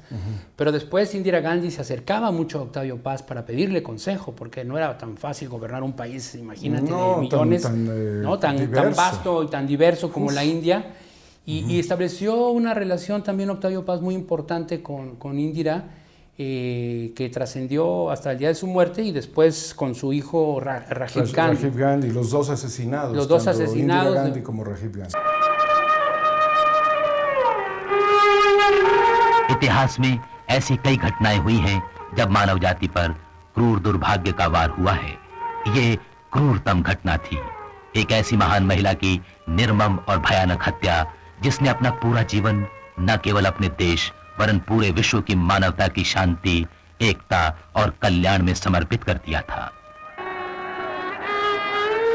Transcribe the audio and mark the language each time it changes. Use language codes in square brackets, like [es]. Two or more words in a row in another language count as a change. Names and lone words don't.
[es] pero después Indira Gandhi se acercaba mucho a Octavio Paz para pedirle consejo, porque no era tan fácil gobernar un país, imagínate, de millones, tan vasto y tan diverso como la India, y estableció una relación también Octavio Paz muy importante con Indira, que trascendió hasta el día de su muerte, y después con su hijo Rajiv Gandhi. Rajiv Gandhi, los 2 asesinados. Los 2 asesinados. Indira Gandhi como Rajiv Gandhi. [hi] इतिहास में ऐसी कई घटनाएं हुई हैं जब मानव जाति पर क्रूर दुर्भाग्य का वार हुआ है। ये क्रूरतम घटना थी, एक ऐसी महान महिला की निर्मम और भयानक हत्या, जिसने अपना पूरा जीवन न केवल अपने देश वरन पूरे विश्व की मानवता की शांति, एकता और कल्याण में समर्पित कर दिया था।